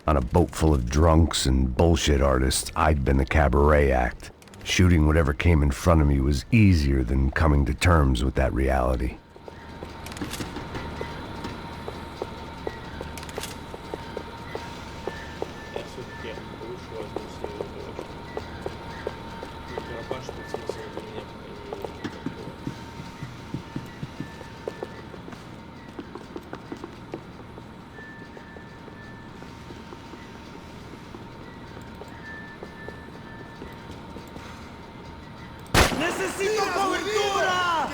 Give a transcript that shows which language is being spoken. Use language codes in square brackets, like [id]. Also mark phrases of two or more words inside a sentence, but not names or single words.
[en] On a boat full of drunks and bullshit artists, I'd been the cabaret act. Shooting whatever came in front of me was easier than coming to terms with that reality. [ru] Я все-таки лучше возьму себе дочку. Микропаш тут смысла для меня пока не вижу никакого. [es] ¡Necesito cobertura!